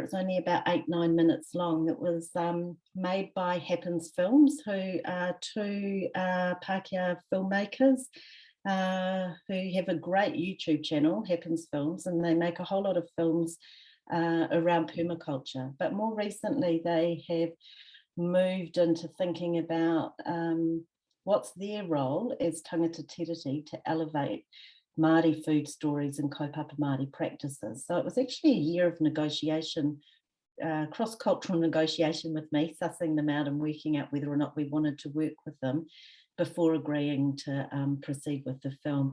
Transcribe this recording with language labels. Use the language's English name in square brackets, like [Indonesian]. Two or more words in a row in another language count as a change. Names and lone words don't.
[English] It's only about 8-9 minutes long. It was made by Happens Films, who are two Pākehā filmmakers who have a great YouTube channel, Happens Films, and they make a whole lot of films around permaculture. But more recently, they have moved into thinking about what's their role as [Māori] tangata tiriti [English] to elevate Māori food stories and [Māori] kaupapa Māori [English] practices. So it was actually a year of negotiation, cross-cultural negotiation with me, sussing them out and working out whether or not we wanted to work with them before agreeing to proceed with the film.